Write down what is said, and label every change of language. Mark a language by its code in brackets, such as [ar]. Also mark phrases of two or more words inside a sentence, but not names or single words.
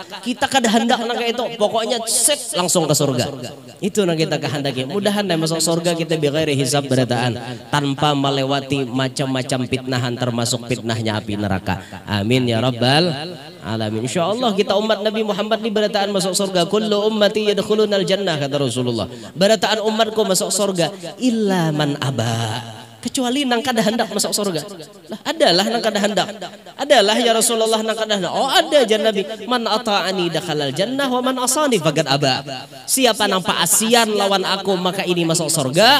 [bjn] Kita kada hendak nang itu pokoknya set langsung ke surga. Itu nang kita kehendaki. Mudahan dah masuk surga kita [ar] بغير حساب [bjn] berataan tanpa melewati macam-macam fitnahan termasuk fitnahnya api neraka. [ar] آمين يا رب العالمين. [bjn] Insyaallah kita umat Nabi Muhammad di berataan masuk surga. [ar] كل أمتي يدخلون الجنة kata Rasulullah. [bjn] Berataan umatku masuk surga [ar] إلا من أبى. [bjn] Kecuali nang kada hendak masuk surga. Lah adalah nang kada hendak. Adalah [ar] يا رسول الله [bjn] nang kada hendak. Oh ada jan Nabi. [ar] من أطاعني دخل الجنة ومن عصاني فقد أبى. [bjn] Siapa nang paasian lawan aku maka ini masuk surga.